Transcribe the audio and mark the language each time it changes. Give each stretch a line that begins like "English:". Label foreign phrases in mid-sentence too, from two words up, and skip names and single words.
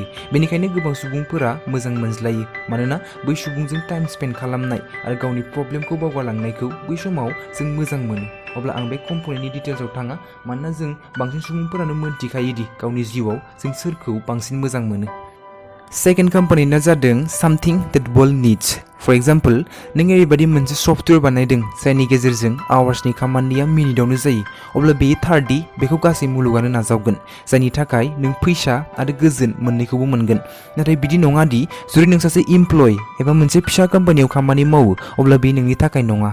Bodo: बेनिखायनो गोबां सुबुंफोरा मोजां मोनज्लायो, मानोना बै सुबुंजों टाइम स्पेन्ड खालामनाय आरो गावनि प्रब्लेमखौ बावगारलांनायखौ बै समाव जों मोजां मोनो। अब्ला आं बे कम्पनेन्टनि डिटेल्सआव थाङा, मानोना जों बांसिन सुबुंफोरानो मोनथिखायो दि गावनि जिउआव जों सोरखौ बांसिन मोजां मोनो।
English: second componenta जादों something that world needs. for example,
Bodo: नों ओरैबायदि मोनसे सफ्टवेयर बानायदों जायनि गेजेरजों आवार्सनि खामानिया मिनिटावनो जायो, अब्ला बेयो थार दि बेखौ गासै मुलुगानो नाजावगोन, जायनि थाखाय नों फैसा आरो गोजोन मोन्नैखौबो मोनगोन। नाथाय बिदि नङा दि जुदि नों सासे इमप्लय एबा मोनसे फिसा कम्पानियाव खामानि मावो अब्ला बे नोंनि थाखाय नङा।